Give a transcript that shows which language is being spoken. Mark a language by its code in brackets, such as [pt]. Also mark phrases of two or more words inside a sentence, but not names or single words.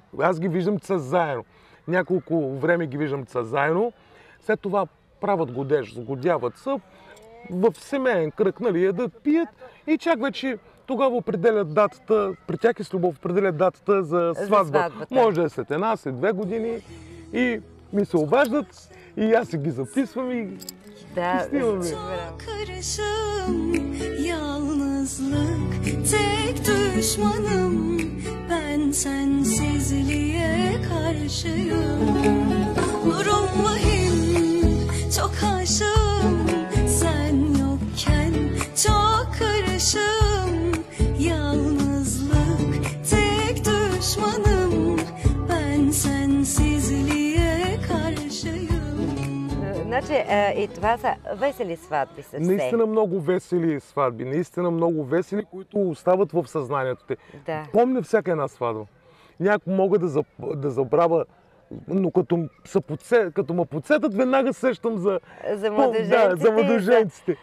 [bg] Аз ги виждам, че са заедно. Няколко време ги виждам, че са заедно, след това правят годеж, сгодяват се в семейен кръг, нали, да пият и чак вече тогава определят датата, при тях е с любов, определят датата за сватба. Може да е след 1, след 2 години и ми се обаждат и аз си ги записвам и снимаме. [tr] Karışım, yalnızlık tek düşmanım, ben sensizliğe karşıyım. Durum vahim, çok aşığım, sen yokken çok karışım. Yalnızlık tek düşmanım, ben sensizliğe karşıyım. [bg] Значи и това са весели сватби съвсем. Наистина много весели сватби, наистина много весели, които остават в съзнанието те. Да. Помня всяка една сватба. Някой мога да забравя, но като ме подсетат, веднага сещам за младоженците.